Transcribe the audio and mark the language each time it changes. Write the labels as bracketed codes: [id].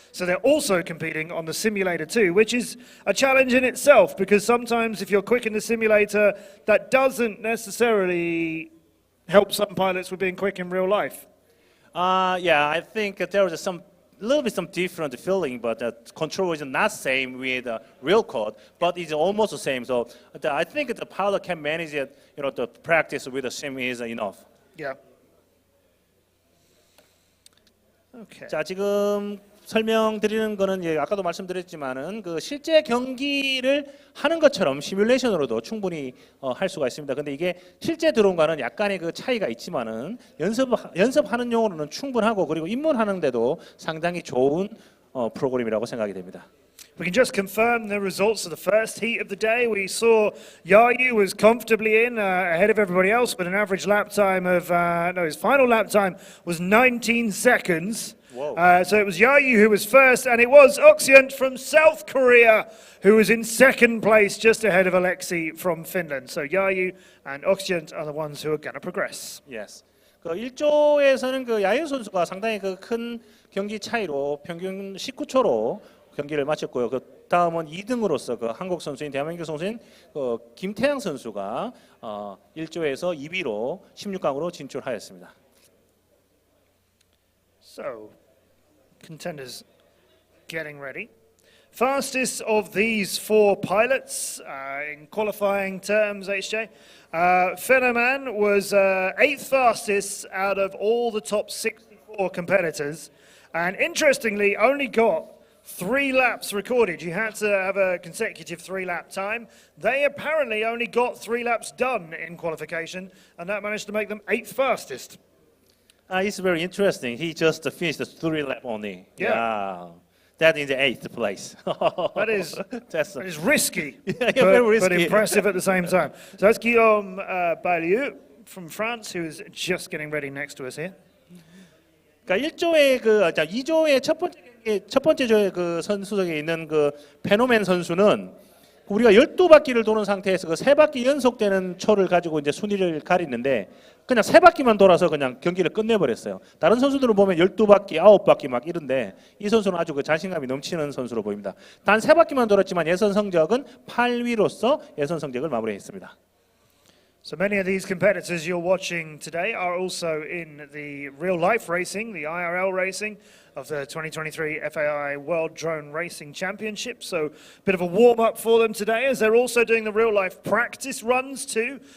[en] So they're also competing on the simulator too, which is a challenge in itself because sometimes if you're quick in the simulator, that doesn't necessarily help some pilots with being quick in real life. Yeah, I think there was some different feeling, but the control is not same with real code, but it's almost the same. So I think the pilot can manage it. The practice with the sim is enough. Yeah. Okay. [ko] 자, 지금 설명드리는 거는 아까도 말씀드렸지만은 그 실제 경기를 하는 것처럼 시뮬레이션으로도 충분히 할 수가 있습니다. 근데 이게 실제 드론과는 약간의 그 차이가 있지만은 연습하는 용으로는 충분하고 그리고 입문하는데도 상당히 좋은 프로그램이라고 생각이 됩니다. [en] We can just confirm the results of the first heat of the day. We saw Yayu was comfortably in ahead of everybody else with an average lap time of, his final lap time was 19 seconds. So it was Yayu who was first, and it was Oxyant from South Korea who was in second place, just ahead of Alexei from Finland. So Yayu and Oxyant are the ones who are going to progress. Yes. [ko] 그 1조에서는 그 야유 선수가 상당히 그 큰 경기 차이로 평균 19초로 경기를 마쳤고요. 그 다음은 2등으로서 그 한국 선수인 대한민국 선수인 그 김태양 선수가 1조에서 2위로 16강으로 진출하였습니다. [en] So, contenders getting ready. Fastest of these four pilots in qualifying terms, HJ. Fenoman was 8th fastest out of all the top 64 competitors, and interestingly, only got 3 laps recorded. You had to have a consecutive 3-lap time. They apparently only got 3 laps done in qualification, and that managed to make them 8th fastest. It's very interesting. He just finished the 3 lap only. Yeah. That in the 8th place. That is risky, very risky. but impressive at the same time. So that's Guillaume Bailieu from France, who is just getting ready next to us here. [ko] 그러니까 1조의 2조의 첫 번째 조의 그 선수석에 있는 그 페노맨 선수는 우리가 12바퀴를 도는 상태에서 그 3바퀴 연속되는 초를 가지고 이제 순위를 가리는데 그냥 3바퀴만 돌아서 그냥 경기를 끝내버렸어요. 다른 선수들은 보면 12바퀴, 9바퀴 막 이런데 이 선수는 아주 그 자신감이 넘치는 선수로 보입니다. 단 3바퀴만 돌았지만 예선 성적은 8위로서 예선 성적을 마무리했습니다. [en] So many of these competitors you're watching today are also in the real-life racing, the IRL racing of the 2023 FAI World Drone Racing Championship. So a bit of a warm-up for them today as they're also doing the real-life practice runs too.